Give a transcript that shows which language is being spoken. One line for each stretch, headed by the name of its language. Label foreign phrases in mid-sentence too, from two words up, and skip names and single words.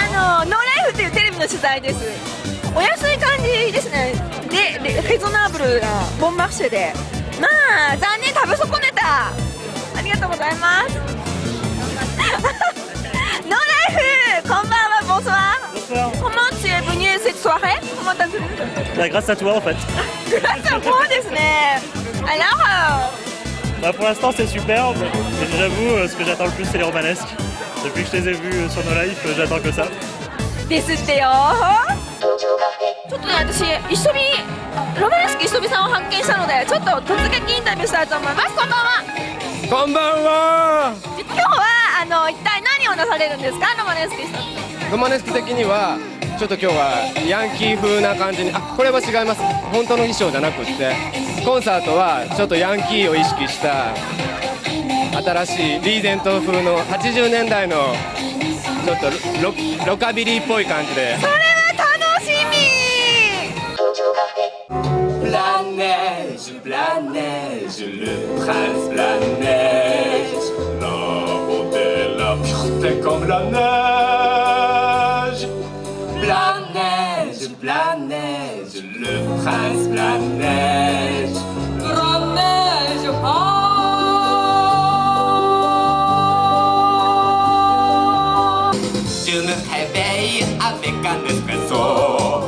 Japanese: ノーライフというテレビの取材です。お安い感じですね。でフェゾナーブルなボンマッシュで、まあ残念、食べ損ねた。ありがとうございます。ノーライフ、こんばんは、bonsoir.
French: Comment tu es venu cette soirée? Comment t'as venu? Grâce à toi en fait. Grâce à moi ですね。Alors pour l'instant c'est superbe, et j'avoue ce que j'attends le plus c'est les romanesques. Depuis que je les ai vus sur No Life, j'attends que ça.
Japanese: ですってよ。ちょっとね、私一緒にロマネスク一緒にさんを発見したので、ちょっと突撃インタビューしたいと思います。こんばんは。こんばんは。今日は一体何をなされるんですか、ロマネスク一緒に。ロマネスク的にはちょっと今日はヤンキー風な感じに、これは違います。本当の衣装じゃなくってコンサートはちょっとヤンキーを意識した新しいリーゼント風の80年代のちょっと ロカビリーっぽい感じで。それは楽しみ。
French: Blanc-neige, Blanc-neige, le prince Blanc-neige, la beauté, la pureté comme la neige. Blanc-neige, Blanc-neige, le prince Blanc-neige, Blanc-neige, Je me réveille avec un espresso.